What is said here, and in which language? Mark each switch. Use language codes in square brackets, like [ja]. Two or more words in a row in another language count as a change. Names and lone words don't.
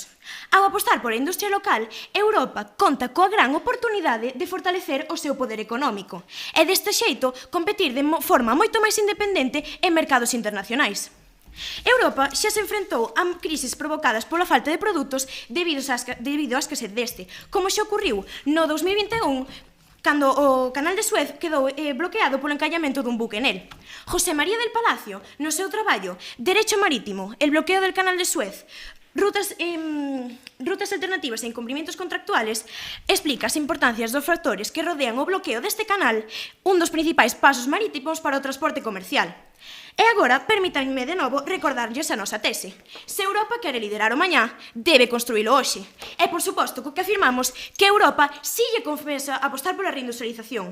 [gl] Ao apostar pola industria local, Europa conta coa gran oportunidade de fortalecer o seu poder económico e deste xeito competir de forma moito máis independente en mercados internacionais. Europa xa se enfrentou a crisis provocadas pola falta de produtos debido á escasez deste, como xa ocurriu no 2021 cando o canal de Suez quedou bloqueado polo encallamento dun buque nel. José María del Palacio, no seu traballo Derecho Marítimo, el bloqueo del canal de Suez, rutas alternativas e incumplimientos contractuales, explica as importancias dos factores que rodean o bloqueo deste canal, un dos principais pasos marítimos para o transporte comercial. E agora, permítanme de novo recordarlles a nosa tese. Se Europa quere liderar o mañá, debe construílo hoxe. E, por suposto, co que afirmamos que Europa si lle confesa apostar pola reindustrialización.